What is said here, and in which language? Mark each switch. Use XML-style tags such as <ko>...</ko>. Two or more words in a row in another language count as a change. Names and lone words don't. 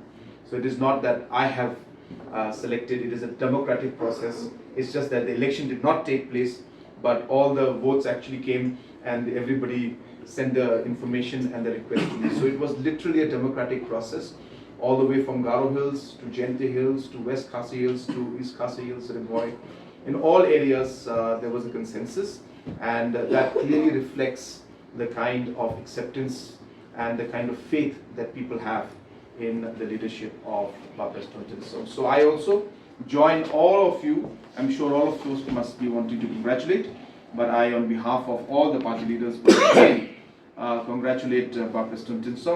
<en>So it is not that I have selected, it is a democratic process. It's just that the election did not take place, but all the votes actually came and everybody sent the information and the request to me. So it was literally a democratic process, all the way from Garo Hills to Shimti Hills to West Khasi Hills to East Khasi Hills, Rimboy. In all areas there was a consensus, and that clearly reflects the kind of acceptance and the kind of faith that people have in the leadership of Bah Prestone Tynsong. So I also join all of you. I'm sure all of you must be wanting to congratulate, but I, on behalf of all the party leaders, again, congratulate Bah Prestone Tynsong.</en>